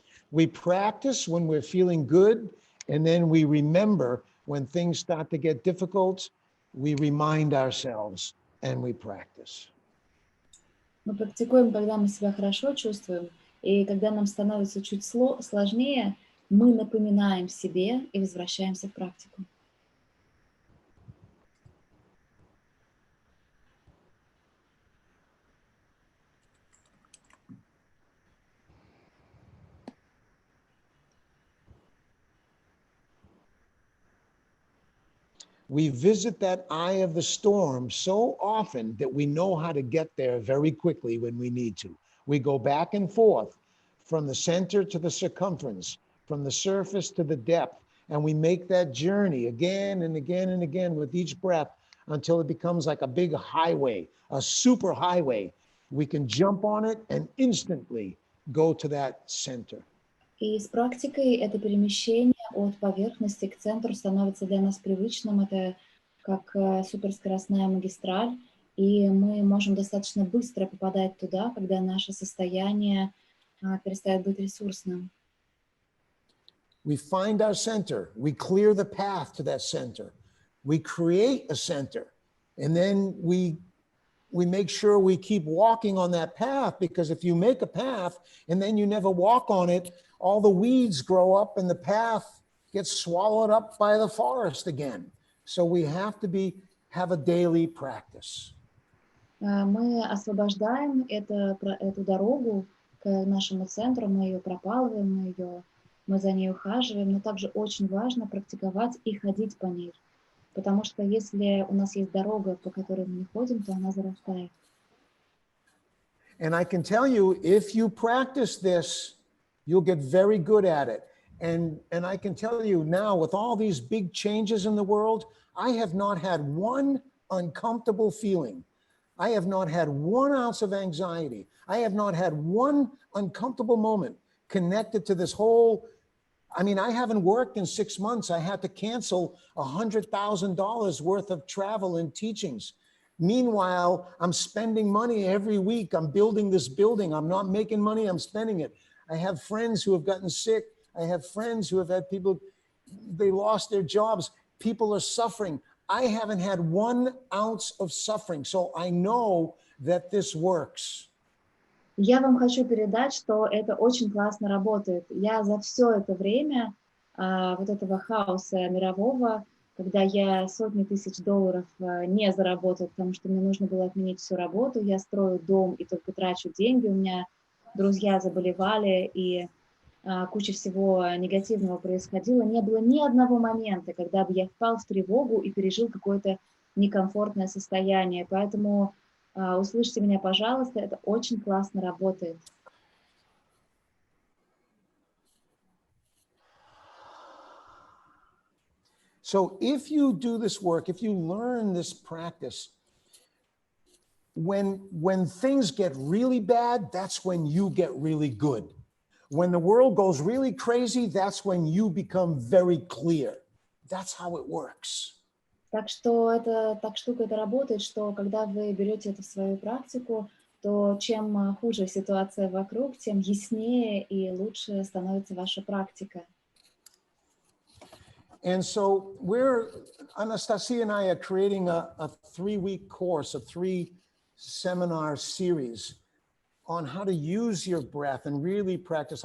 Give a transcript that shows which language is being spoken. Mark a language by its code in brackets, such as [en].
[en] We practice when we're feeling good, and then we remember when things start to get difficult, we remind ourselves and we practice. [ru] Мы практикуем, когда мы себя хорошо чувствуем, и когда нам становится чуть сложнее, мы напоминаем себе и возвращаемся в практику. [en] We visit that eye of the storm so often that we know how to get there very quickly when we need to. We go back and forth from the center to the circumference, from the surface to the depth, and we make that journey again and again and again with each breath until it becomes like a big highway, a super highway. We can jump on it and instantly go to that center. [ru] И с практикой это перемещение от поверхности к центру становится для нас привычным. Это как суперскоростная магистраль, и мы можем достаточно быстро попадать туда, когда наше состояние перестает быть ресурсным. [en] We find our center. We clear the path to that center. We create a center, and then we make sure we keep walking on that path, because if you make a path and then you never walk on it, all the weeds grow up and the path gets swallowed up by the forest again. So we have to have a daily practice. [ru] Мы освобождаем эту дорогу к нашему центру, мы ее пропалываем, мы за ней ухаживаем, но также очень важно практиковать и ходить по ней. Потому что если у нас есть дорога, по которой мы не ходим, то она зарастает. [en] And I can tell you, if you practice this, you'll get very good at it. And I can tell you now, with all these big changes in the world, I have not had one uncomfortable feeling. I have not had 1 ounce of anxiety. I have not had one uncomfortable moment connected to this whole. I mean, I haven't worked in 6 months. I had to cancel $100,000 worth of travel and teachings. Meanwhile, I'm spending money every week. I'm building this building. I'm not making money. I'm spending it. I have friends who have gotten sick. I have friends who have had people, they lost their jobs. People are suffering. I haven't had 1 ounce of suffering. So I know that this works. [ru] Я вам хочу передать, что это очень классно работает. Я за все это время вот этого хаоса мирового, когда я сотни тысяч долларов не заработала, потому что мне нужно было отменить всю работу, я строю дом и только трачу деньги, у меня друзья заболевали, и куча всего негативного происходило. Не было ни одного момента, когда бы я впал в тревогу и пережил какое-то некомфортное состояние. Поэтому услышьте меня, пожалуйста, это очень классно работает. [en] So if you do this work, if you learn this practice, when things get really bad, that's when you get really good. When the world goes really crazy, that's when you become very clear. That's how it works. [ru] Так что так штука это работает, что когда вы берете это в свою практику, то чем хуже ситуация вокруг, тем яснее и лучше становится ваша практика. [en] And so Anastasia and I are creating a 3-week course, a 3-seminar series on how to use your breath and really practice.